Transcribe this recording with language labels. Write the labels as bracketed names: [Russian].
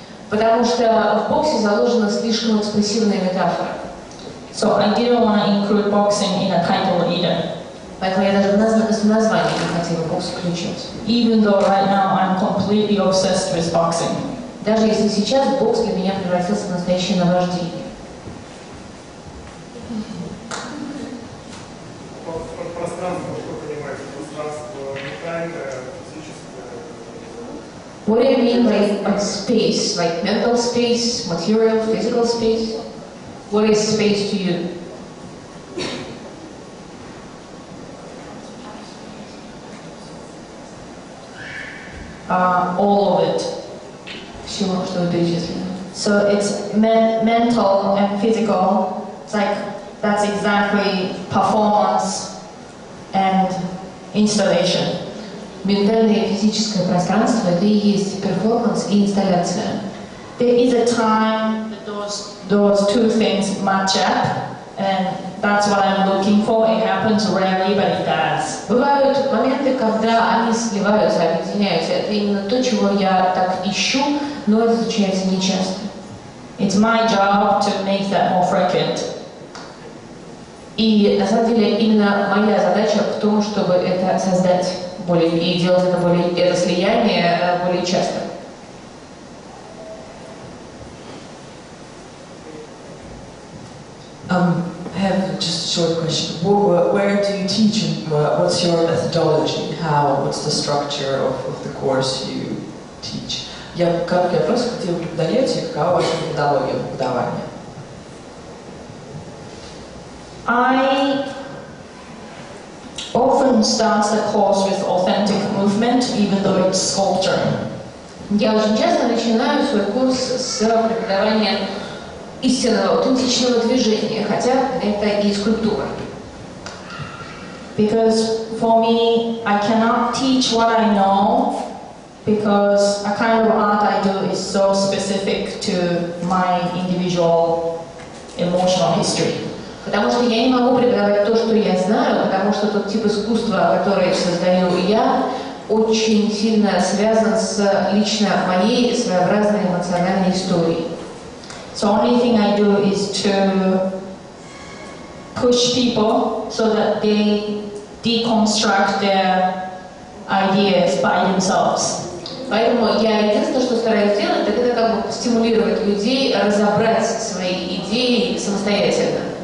[Russian] Потому что в боксе заложена слишком экспрессивная метафора. [English] So I didn't want to include boxing in a title either. [Russian] Поэтому я даже в названии не хотела бокс включать. [English] Even though right now I'm completely obsessed with boxing. [Russian] Даже если сейчас бокс для меня превратился в настоящее наваждение. Пространство, что понимаете? Пространство ментальное, физическое? [English] What do you mean by space? Like mental space, material, physical space? What is space to you? All of it. [Russian] Всего, что вы перечислили. [English] So it's mental and physical. It's like that's exactly performance and installation. [Russian] Ментальное и физическое пространство — это и есть перформанс и инсталляция. [English] There is a time that those two things match up, and that's what I'm looking for. It happens rarely, but it does. [Russian] Бывают моменты, когда они сливаются, объединяются. Это именно то, чего я так ищу, но это случается нечасто. [English] It's my job to make that more frequent. [Russian] И на самом деле именно моя задача в том, чтобы это создать более и делать это слияние более часто. [English] I have just a short question. Where do you teach and what's your methodology? What's the structure of the course you teach? [Russian] Короткий вопрос, где вы преподаете, какова ваша методология преподавания? [English] I often start the course with authentic movement, even though it's sculpture. [Russian] Я очень часто начинаю свой курс с преподавания истинного, аутентичного движения, хотя это и скульптура. [English] Because for me, I cannot teach what I know because a kind of art I do is so specific to my individual emotional history. [Russian] Потому что я не могу преподавать то, что я знаю, потому что тот тип искусства, который создаю я, очень сильно связан с лично моей своеобразной эмоциональной историей. [English] So only thing I do is to push people so that they deconstruct their ideas by themselves. [Russian] Поэтому я единственное, что стараюсь делать, так это как бы стимулировать людей разобрать свои идеи самостоятельно.